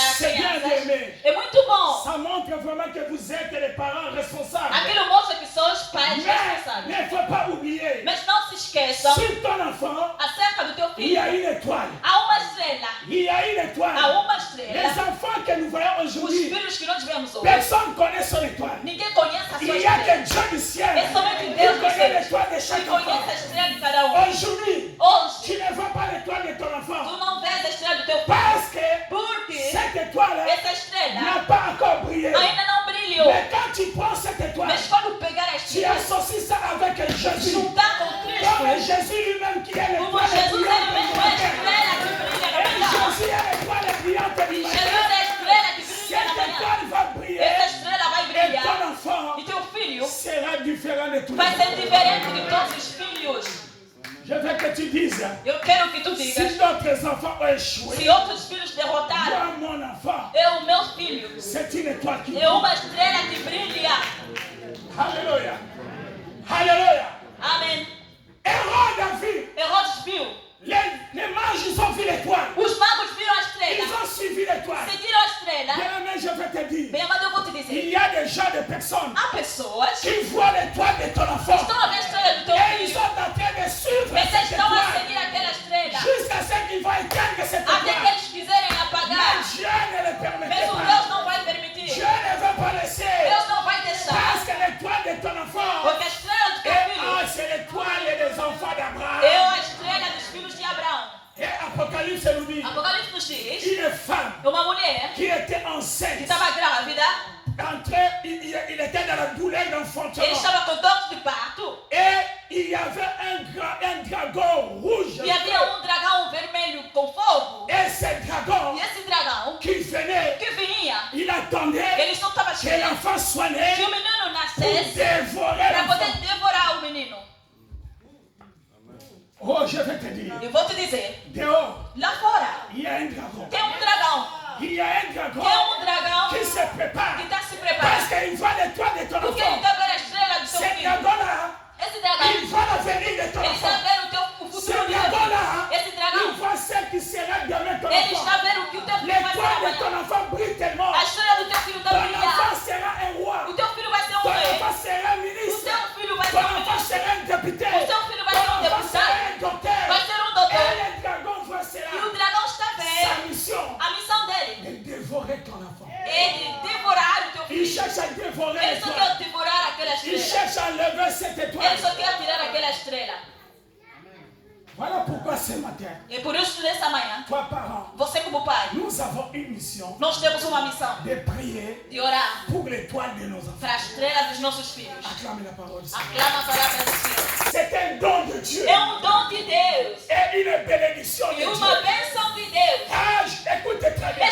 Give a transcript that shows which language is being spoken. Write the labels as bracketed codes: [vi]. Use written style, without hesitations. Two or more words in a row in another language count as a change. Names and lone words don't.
[fr] C'est bien [pt] crianças. [fr] aimé. [pt] É muito bom. [fr] Ça montre vraiment que vous êtes les parents responsables. [pt] Aquilo mostra que são os pais [fr] Mais [pt] responsáveis. [fr] il ne faut pas oublier, [pt] Mas não se esqueçam, [fr] sur ton enfant, [pt] acerca do teu [fr] il y a [pt] filho, [fr] une étoile. [pt] há uma estrela. [fr] Il y a une étoile. [pt] Há uma [fr] Les [pt] estrela. [fr] enfants que nous voyons [pt] Os [fr] aujourd'hui, [pt] filhos que nós vemos hoje, [fr] personne ne connaît son étoile. [pt] ninguém conhece a sua [fr] Il y a [pt] estrela. [fr] que Dieu du ciel [pt] É somente [fr] qui [pt] Deus que [fr] connaît [pt] sabe. [fr] l'étoile de [pt] Que [fr] chaque enfant. [pt] conhece a estrela de cada um. [fr] Aujourd'hui, [pt] Hoje, [fr] tu ne vois pas l'étoile de ton [pt] tu [fr] enfant [pt] não vês a estrela do teu filho. [fr] parce que [pt] Porque [fr] cette étoile [pt] essa estrela [fr] n'a pas encore brillé. [pt] ainda não brilhou. [fr] Mais quand tu prends cette étoile, [pt] Mas quando pegar a [fr] tu [pt] estrela, [fr] associes ça avec Jésus. [pt] juntar com [fr] Comme [pt] Cristo, [fr] Jésus lui-même qui est [pt] como [fr] l'étoile [pt] Jesus é [fr] brillante [pt] mesmo [fr] du [pt] a [fr] matin. [pt] estrela que brilha na [fr] Et [pt] manhã. [fr] Jésus est l'étoile brillante du [pt] Jesus [fr] matin. [pt] é a estrela que brilha [fr] Cette [pt] na manhã. [fr] étoile va briller [pt] Essa estrela vai [fr] et [pt] brilhar. [fr] ton enfant [pt] E teu filho [fr] sera différent de tous les [pt] vai ser [fr] autres. [pt] diferente de todos os filhos. [fr] Je veux que tu dises, [pt] Eu quero que tu [fr] si [pt] digas, [fr] d'autres enfants ont échoué, [pt] se outros filhos derrotaram, [fr] moi, mon enfant, [pt] eu, meu filho, [fr] c'est une étoile qui [pt] é [fr] brille. [pt] uma estrela que brilha. [fr] Alléluia. Alléluia. [pt] Amém. [fr] Hérode a vu, [pt] Herodes viu. [fr] les mages, ils ont vu l'étoile. [pt] Os magos viram a [fr] Ils [pt] estrela. [fr] ont suivi l'étoile. [pt] Seguiram a estrela. [fr] Bien aimé, je vais te dire, [pt] Bem, amado, eu vou te [fr] il [pt] dizer. [fr] y a des gens, des personnes [pt] Há pessoas que [fr] qui voient l'étoile de ton enfant [pt] estão a ver a estrela do teu [fr] et ils [pt] filho. [fr] sont en train de suivre [pt] Mas [fr] cette [pt] eles estão a [fr] étoile [pt] seguir aquela estrela. [fr] jusqu'à ce qu'ils vont éteindre cette [pt] Até que [fr] étoile. [pt] eles quiserem apagar. [fr] Mais Dieu ne le permettait [pt] Mas o [fr] pas. [pt] Deus não vai permitir. [fr] Dieu ne veut pas laisser. [pt] Deus não vai deixar. [fr] Parce que l'étoile de ton enfant [pt] Porque a estrela do teu filho [fr] c'est l'étoile des enfants d'Abraham. [pt] é a estrela dos filhos de Abraão. [fr] Et Apocalypse nous dit, [pt] Apocalipse nos diz, [fr] une femme [pt] uma [fr] douleur [pt] Ele [fr] d'enfantement. [pt] estava com dor de parto. [fr] Et il y avait un dragon rouge. [pt] E havia dragão vermelho com fogo. [fr] Et ce dragon [pt] E esse dragão [fr] qui venait, [pt] que vinha, [fr] il attendait [pt] ele só estava [fr] que [pt] esperando [fr] l'enfant soit né [pt] que o menino [fr] pour [pt] nascesse [fr] dévorer [pt] para poder [fr] l'enfant. [pt] devorar o menino. [fr] Oh, je vais te dire, [pt] Eu vou te dizer, [fr] dehors, [pt] lá fora [fr] il y a un dragon. [pt] tem dragão. [fr] Il y a un dragon [pt] Tem dragão [fr] qui se prépare. [pt] que está se [fr] Parce [pt] preparando. [fr] qu'il voit l'étoile de ton [pt] Porque ele [fr] enfant. [pt] está vendo a estrela do seu [fr] Ce [pt] filho. [fr] dragon-là, [pt] Esse dragão, [fr] il voit l'avenir de ton [pt] ele [fr] enfant. [pt] está vendo o [fr] Ce [pt] futuro dele. [fr] dragon-là, [pt] Esse [fr] il [pt] dragão, [fr] voit ce qui sera demain ton [pt] ele [fr] enfant. [pt] está vendo o que o teu filho vai ser [fr] L'étoile de [pt] amanhã. [fr] ton enfant brille tellement. [pt] A estrela do teu filho [fr] Ton [pt] vai brilhar. [fr] enfant sera un roi. [pt] O teu filho vai ser [fr] Ton [pt] rei. [fr] enfant sera un [pt] O [fr] ministre. [pt] teu filho vai ser [fr] Ton [pt] um [fr] enfant [pt] ministro. [fr] sera un député. [pt] O teu filho vai [fr] Ton [pt] ser um [fr] enfant sera [pt] deputado. [fr] un docteur. [pt] Vai ser um [fr] Et [pt] doutor. [fr] le dragon voit cela. [pt] E o dragão está [fr] Sa [pt] vendo [fr] mission [pt] a missão dele. [fr] de dévorer ton enfant. [pt] É de devorar o teu [fr] Il [pt] filho. [fr] cherche à dévorer [pt] Ele só [fr] l'étoile. [pt] quer devorar aquela [fr] Il [pt] estrela. [fr] cherche à enlever cette [pt] Ele [fr] étoile. [pt] só quer tirar aquela estrela. [fr] Voilà pourquoi ce matin, [pt] E por isso, nessa manhã, [fr] toi parent, [pt] você como pai, [fr] nous avons une mission [pt] nós temos uma missão [fr] de prier [pt] de orar [fr] pour l'étoile de nos enfants. [pt] para a estrela dos nossos filhos. [fr] Acclame la parole du Seigneur. [pt] Aclama a palavra do Senhor. [fr] C'est un don de Dieu [pt] É dom de Deus. [fr] et une bénédiction de [pt] E [fr] Dieu. [pt] uma bênção de Deus. [fr] Ah, écoute très bien.